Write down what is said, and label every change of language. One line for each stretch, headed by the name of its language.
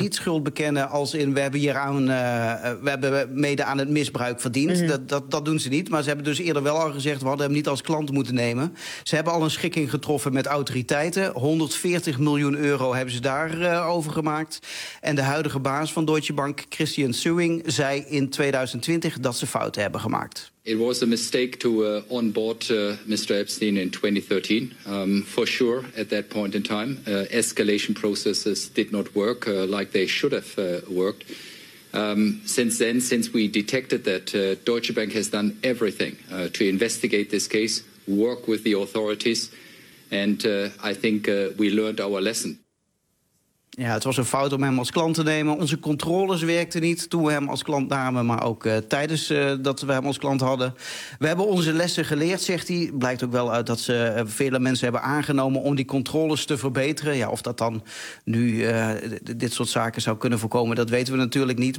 Dutch: Niet schuld bekennen als in, we hebben hieraan, we hebben mede aan het misbruik verdiend. Mm-hmm. Dat doen ze niet. Maar ze hebben dus eerder wel al gezegd, we hadden hem niet als klant moeten nemen. Ze hebben al een schikking getroffen met autoriteiten. 140 miljoen euro hebben ze daar over gemaakt. En de huidige baas van Deutsche Bank, Christian Sewing, zei in 2020 dat ze fouten hebben gemaakt.
English: It was a mistake to onboard Mr. Epstein in 2013, for sure, at that point in time. Escalation processes did not work like they should have worked. Since then, since we detected that, Deutsche Bank has done everything to investigate this case, work with the authorities, and I think we learned our lesson.
Dutch: Ja, het was een fout om hem als klant te nemen. Onze controles werkten niet toen we hem als klant namen, maar ook tijdens dat we hem als klant hadden. We hebben onze lessen geleerd, zegt hij. Blijkt ook wel uit dat ze vele mensen hebben aangenomen om die controles te verbeteren. Ja, of dat dan nu dit soort zaken zou kunnen voorkomen, dat weten we natuurlijk niet.